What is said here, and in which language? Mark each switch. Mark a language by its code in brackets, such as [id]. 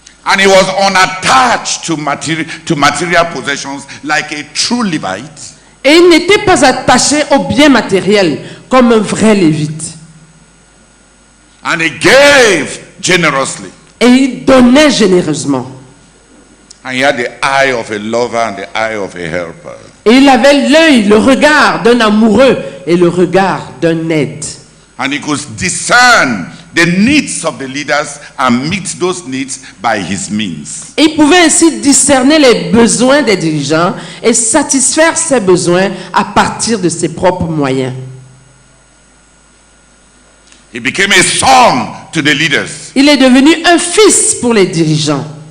[en] And he was unattached to material possessions like a true Levite. [fr] Et il n'était pas attaché aux biens matériels comme un vrai lévite. [en] And he gave generously. [fr] Et il donnait généreusement. [en] And he had the eye of a lover and the eye of a helper. [fr] Et il avait l'œil, le regard d'un amoureux et le regard d'un aide. [en] And he could discern the needs of the leaders and meet those needs by his means. [fr] Et il pouvait ainsi discerner les besoins des dirigeants et satisfaire ces besoins à partir de ses propres moyens. [en] He became a son to the leaders. [fr] Il est devenu un fils pour les dirigeants.